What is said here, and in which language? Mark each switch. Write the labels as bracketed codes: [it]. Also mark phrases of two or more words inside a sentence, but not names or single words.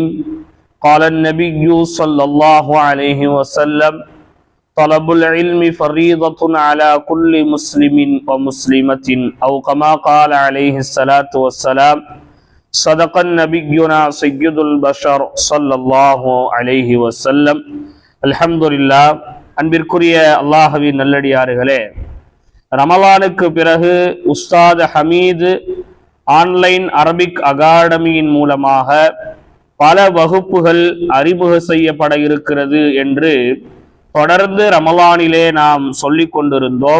[ar] قال النبي صلى الله عليه وسلم: طلب العلم فريضة على كل مسلم ومسلمة، أو كما قال عليه الصلاة والسلام. صدق النبينا سيد البشر صلى الله عليه وسلم. அல்ஹம்துலில்லா. [ta] அன்பிற்குரிய அல்லாஹ்வின் நல்லடியார்களே, ரமலானுக்கு பிறகு உஸ்தாத் ஹமீது ஆன்லைன் அரபிக் அகாடமியின் மூலமாக பல வகுப்புகள் அறிமுக செய்யப்பட இருக்கிறது என்று தொடர்ந்து ரமலானிலே நாம் சொல்லிக் கொண்டிருந்தோம்.